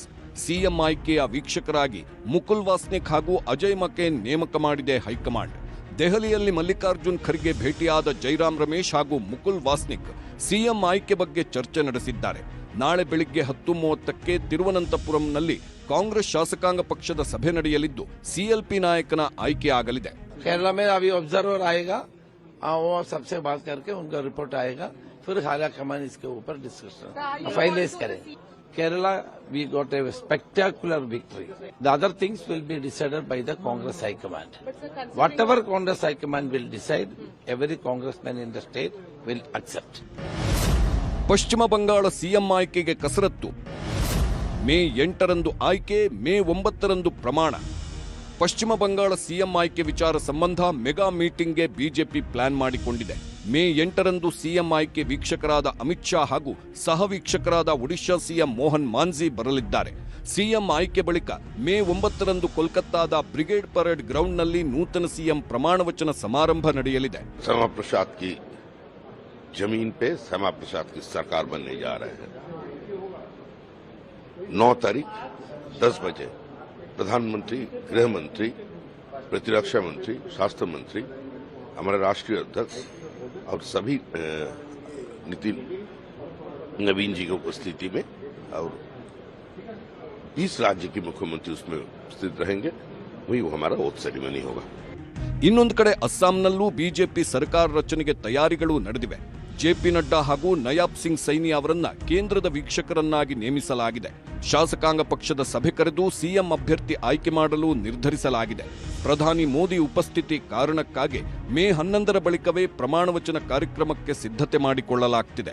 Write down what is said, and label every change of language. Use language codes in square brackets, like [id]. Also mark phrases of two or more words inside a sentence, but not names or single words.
[kn] ಸಿಎಂ ಆಯ್ಕೆಯ ವೀಕ್ಷಕರಾಗಿ ಮುಕುಲ್ ವಾಸ್ನಿಕ್ ಹಾಗೂ ಅಜಯ್ ಮಕೇನ್ ನೇಮಕ ಮಾಡಿದೆ ಹೈಕಮಾಂಡ್. ದೆಹಲಿಯಲ್ಲಿ ಮಲ್ಲಿಕಾರ್ಜುನ್ ಖರ್ಗೆ ಭೇಟಿಯಾದ ಜೈರಾಮ್ ರಮೇಶ್ ಹಾಗೂ ಮುಕುಲ್ ವಾಸ್ನಿಕ್ ಸಿಎಂ ಆಯ್ಕೆ ಬಗ್ಗೆ ಚರ್ಚೆ ನಡೆಸಿದ್ದಾರೆ. ನಾಳೆ ಬೆಳಿಗ್ಗೆ 10:30ಕ್ಕೆ ತಿರುವನಂತಪುರಂನಲ್ಲಿ ಕಾಂಗ್ರೆಸ್ ಶಾಸಕಾಂಗ ಪಕ್ಷದ ಸಭೆ ನಡೆಯಲಿದ್ದು ಸಿಎಲ್ಪಿ ನಾಯಕನ ಆಯ್ಕೆ ಆಗಲಿದೆ. [hi] केरला में अभी ऑब्जर्वर आएगा, वो सबसे बात करके उनका रिपोर्ट आएगा, फिर हालिया कमान इसके ऊपर [en] discussion finalize [hi] करेंगे. [en] Kerala, we got a spectacular victory. The other things will be decided by the Congress High Command. Whatever Congress High Command will decide, every congressman in the state will accept. [kn] ಪಶ್ಚಿಮ ಬಂಗಾಳ ಸಿಎಂ ಆಯ್ಕೆಗೆ ಕಸರತ್ತು. ಮೇ 8ರಂದು ಆಯ್ಕೆ, ಮೇ 9ರಂದು ಪ್ರಮಾಣ. ಪಶ್ಚಿಮ ಬಂಗಾಳ ಸಿಎಂ ಆಯ್ಕೆ ವಿಚಾರ ಸಂಬಂಧ [en] mega meeting [kn] ಬಿಜೆಪಿ ಪ್ಲಾನ್ ಮಾಡಿಕೊಂಡಿದೆ. ಮೇ 8ರಂದು ಸಿಎಂ ಆಯ್ಕೆ ವೀಕ್ಷಕರಾದ ಅಮಿತ್ ಶಾ ಹಾಗೂ ಸಹ ವೀಕ್ಷಕರಾದ ಒಡಿಶಾ ಸಿಎಂ ಮೋಹನ್ ಮಾಂಝಿ ಬರಲಿದ್ದಾರೆ. ಸಿಎಂ ಆಯ್ಕೆ ಬಳಿಕ ಮೇ 9ರಂದು ಕೋಲ್ಕತ್ತಾದ ಬ್ರಿಗೇಡ್ ಪರೇಡ್ ಗ್ರೌಂಡ್ನಲ್ಲಿ ನೂತನ ಸಿಎಂ ಪ್ರಮಾಣ ವಚನ ಸಮಾರಂಭ ನಡೆಯಲಿದೆ. [hi] श्यामा प्रसाद की जमीन पे श्यामा प्रसाद की सरकार बनने जा रहे हैं. 9 तारीख 10 बजे प्रधानमंत्री, गृह मंत्री, प्रतिरक्षा मंत्री, स्वास्थ्य मंत्री, हमारे राष्ट्रीय अध्यक्ष और सभी नितिन नवीन जी की उपस्थिति में और 20 राज्य के मुख्यमंत्री उसमें उपस्थित रहेंगे. वही वो हमारा [en] oath ceremony [hi] होगा. [kn] ಇನ್ನೊಂದು ಕಡೆ ಅಸ್ಸಾಂನಲ್ಲೂ ಬಿಜೆಪಿ ಸರ್ಕಾರ ರಚನೆಗೆ ತಯಾರಿಗಳು ನಡೆದಿವೆ. ಜೆಪಿ ನಡ್ಡಾ ಹಾಗೂ ನಯಾಬ್ ಸಿಂಗ್ ಸೈನಿ ಅವರನ್ನ ಕೇಂದ್ರದ ವೀಕ್ಷಕರನ್ನಾಗಿ ನೇಮಿಸಲಾಗಿದೆ. ಶಾಸಕಾಂಗ ಪಕ್ಷದ ಸಭೆ ಕರೆದು ಸಿಎಂ ಅಭ್ಯರ್ಥಿ ಆಯ್ಕೆ ಮಾಡಲು ನಿರ್ಧರಿಸಲಾಗಿದೆ. ಪ್ರಧಾನಿ ಮೋದಿ ಉಪಸ್ಥಿತಿ ಕಾರಣಕ್ಕಾಗಿ ಮೇ 11ರ ಬಳಿಕವೇ ಪ್ರಮಾಣವಚನ ಕಾರ್ಯಕ್ರಮಕ್ಕೆ ಸಿದ್ಧತೆ ಮಾಡಿಕೊಳ್ಳಲಾಗ್ತಿದೆ.